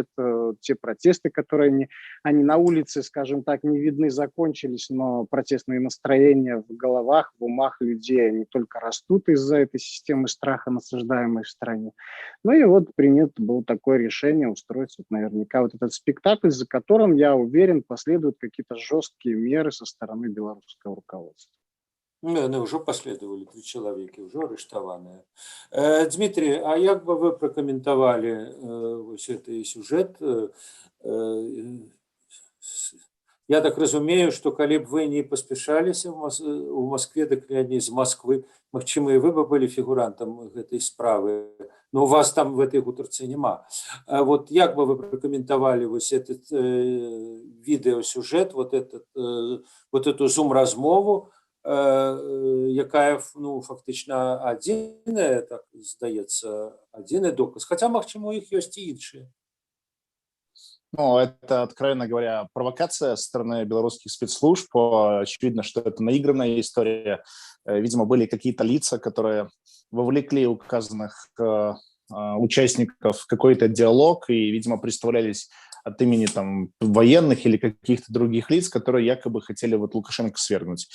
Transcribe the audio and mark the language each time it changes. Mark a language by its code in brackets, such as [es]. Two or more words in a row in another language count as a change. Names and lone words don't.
[ru] Те протесты, которые они на улице, скажем так, не видны, закончились, но протестные настроения в головах, в умах людей, они только растут из-за этой системы страха, насаждаемой в стране. Ну и вот принято было такое решение устроить вот наверняка вот этот спектакль, за которым, я уверен, последуют какие-то жесткие меры со стороны белорусского руководства. Ну, уже последовали [be] 3 чалавекі, ўжо арыштаваныя. Дмітрий, а як бы вы пракаментавалі вось гэты сюжэт? Я так разумею, што калі б вы не паспяшаліся у Маскве, дык не з Масквы, магчыма, і вы бы былі фігурантам гэтай справы. [ru] Но у вас там в этой [be] гутарцы няма. [ru] Вот [be] як бы вы пракаментавалі вось этот відэасюжэт, [ru] вот эту [be] зум-размову, якая, ну, фактычна адзіная, так здаецца, адзіны доказ. Хаця, магчыма, у іх ёсць і іншыя. [ru] Ну, это, откровенно говоря, провокация со стороны белорусских спецслужб. Очевидно, что это наигранная история. Видимо, были какие-то лица, которые вовлекли указанных участников в какой-то диалог и, видимо, представлялись от имени там военных или каких-то других лиц, которые якобы хотели вот Лукашенко свергнуть.